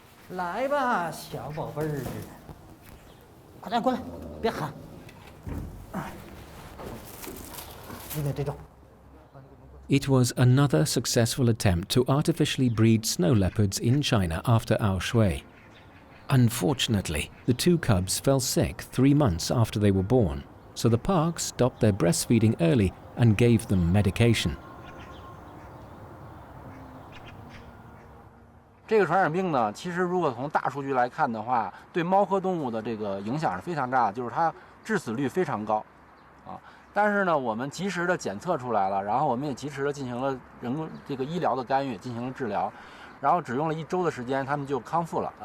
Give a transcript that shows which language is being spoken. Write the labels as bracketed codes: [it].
[zh] 来吧，小宝贝儿，快点过来，别喊。你得这种。 [en] It was another successful attempt to artificially breed snow leopards in China after Ao Shui. Unfortunately, the 2 cubs fell sick 3 months after they were born, so the park stopped their breastfeeding early and gave them medication. [zh] 这个传染病呢，其实如果从大数据来看的话，对猫科动物的这个影响是非常大的，就是它致死率非常高，啊。但是呢，我们及时的检测出来了，然后我们也及时的进行了这个医疗的干预，进行了治疗，然后只用了1周的时间，他们就康复了。